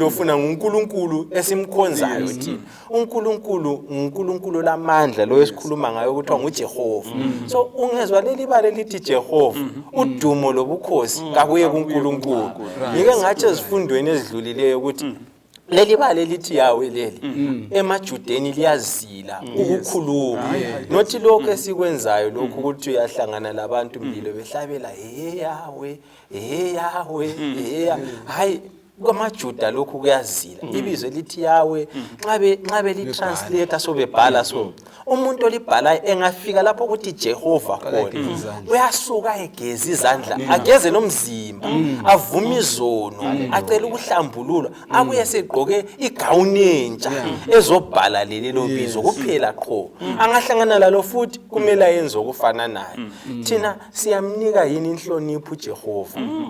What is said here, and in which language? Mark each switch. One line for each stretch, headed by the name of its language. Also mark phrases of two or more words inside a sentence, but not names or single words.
North Ndebele: ufuna nguNkulunkulu esimkhonzayo thina uNkulunkulu lamandla lo esikhuluma ngayo ukuthi nguJehova so ungezwa leli bale lithi Jehova udumo lobukhosi kabuye kuNkulunkulu ngike ngathi ezifundweni ezidlulileyo ukuthi leli bale lithi Yahweh leli emajudeni liyazila ukukhuluma nothi lokho esikwenzayo lokho ukuthi uyahlangana labantu impilo behlabela Yahweh hayi kwamajuda lokho kuyazila ibizo lithi Yahweh nxa belitranslate sobebhala so umuntu olibhala engafika lapho ukuthi Jehova khona uyasuka egeza izandla ageze nomzimba avuma izono acela ukuhlambululwa abuye segqoke igawuni entsha ezobhala lelo bizo kuphela qho angahlangana lalo futhi kumele ayenze okufana naye thina siyamnika yini inhlonipho uJehova.